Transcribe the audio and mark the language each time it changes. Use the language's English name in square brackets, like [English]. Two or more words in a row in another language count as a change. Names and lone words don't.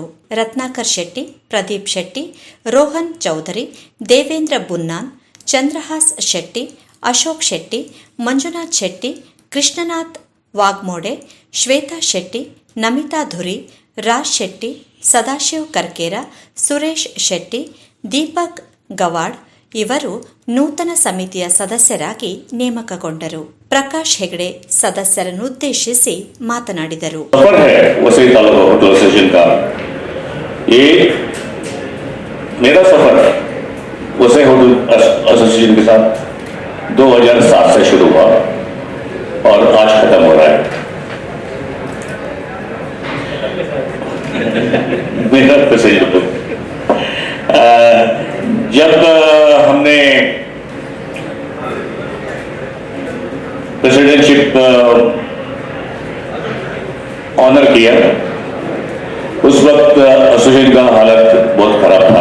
[Kannada] ರತ್ನಾಕರ್ ಶೆಟ್ಟಿ, ಪ್ರದೀಪ್ ಶೆಟ್ಟಿ, ರೋಹನ್ ಚೌಧರಿ, ದೇವೇಂದ್ರ ಬುನ್ನಾನ್, ಚಂದ್ರಹಾಸ್ ಶೆಟ್ಟಿ, ಅಶೋಕ್ ಶೆಟ್ಟಿ, ಮಂಜುನಾಥ್ ಶೆಟ್ಟಿ, ಕೃಷ್ಣನಾಥ್ ವಾಗ್ಮೋಡೆ, ಶ್ವೇತಾ ಶೆಟ್ಟಿ, ನಮಿತಾ ಧುರಿ, ರಾಜ್ ಶೆಟ್ಟಿ, ಸದಾಶಿವ್ ಕರ್ಕೇರ, ಸುರೇಶ್ ಶೆಟ್ಟಿ, ದೀಪಕ್ ಗವಾಡ್ ಇವರು ನೂತನ ಸಮಿತಿಯ ಸದಸ್ಯರಾಗಿ ನೇಮಕಗೊಂಡರು. ಪ್ರಕಾಶ್ ಹೆಗಡೆ ಸದಸ್ಯರನ್ನುದ್ದೇಶಿಸಿ ಮಾತನಾಡಿದರು. [Hindi] वसई तालुका होटल एसोसिएशन का ये मेरा सफर वसई होटल एसोसिएशन के साथ 2007 से शुरू हुआ और आज खत्म हो रहा है. मेरा प्रेसिडेंट जब हमने [English] presidentship honour [Hindi] किया उस वक्त एसोसिएशन का हालत बहुत खराब था.